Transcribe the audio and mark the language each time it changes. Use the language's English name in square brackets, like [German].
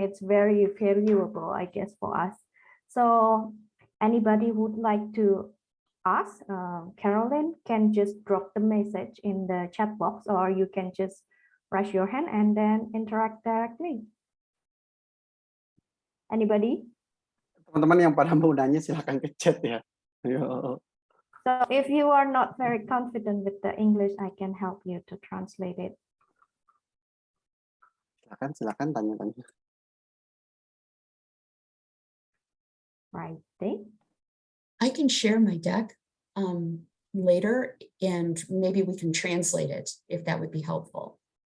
[English] It's very valuable, I guess, for us. So anybody would like to ask, Carolyn can just drop the message in the chat box, or you can just raise your hand and then interact directly. Anybody? [Indonesian] Teman-teman yang pada mau nanya silahkan ke chat ya. Ayo. [English] So if you are not very confident with the English, I can help you to translate it. [Indonesian] Silakan tanya-tanya. [English] Right there. I can share my deck later, and maybe we can translate it if that would be helpful.